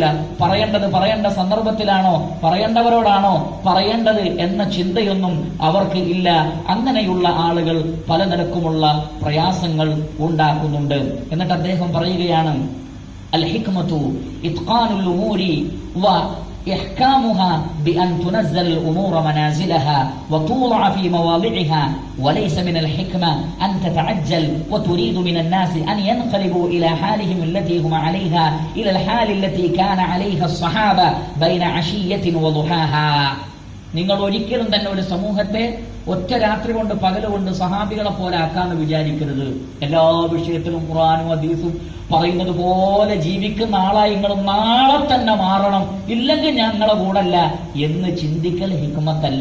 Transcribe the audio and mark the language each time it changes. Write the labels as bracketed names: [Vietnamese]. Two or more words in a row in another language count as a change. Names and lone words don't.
[Malayalam] പറയേണ്ട സന്ദർഭത്തിലാണോ, പറയേണ്ടവരോടാണോ പറയേണ്ടത് എന്ന ചിന്തയൊന്നും അവർക്ക് ഇല്ല. അങ്ങനെയുള്ള ആളുകൾ പല നിലക്കുമുള്ള പ്രയാസങ്ങൾ ഉണ്ടാക്കുന്നുണ്ട്. എന്നിട്ട് അദ്ദേഹം പറയുകയാണ്, [Arabic] الحكمة إتقان الأمور و إحكامها بأن تنزل الأمور منازلها وتوضع في مواضعها وليس من الحكمة أن تتعجل وتريد من الناس أن ينقلبوا إلى حالهم التي هم عليها إلى الحال التي كان عليها الصحابة بين عشية وضحاها. [Malayalam] നിങ്ങൾ ഒരിക്കലും തന്നെ ഒരു സമൂഹത്തെ ഒറ്റ രാത്രി കൊണ്ട് പകലുകൊണ്ട് സഹാബികളെ പോലെ ആക്കാന്ന് വിചാരിക്കരുത്. എല്ലാ വിഷയത്തിലും ഖുർആനും ഹദീസും പറയുന്നത് പോലെ ജീവിക്കുന്ന ആളായി നിങ്ങൾ നാളെ തന്നെ മാറണം, ഇല്ലെങ്കിൽ ഞങ്ങളെ കൂടല്ല എന്ന് ചിന്തിക്കൽ ഹിക്മത്തല്ല.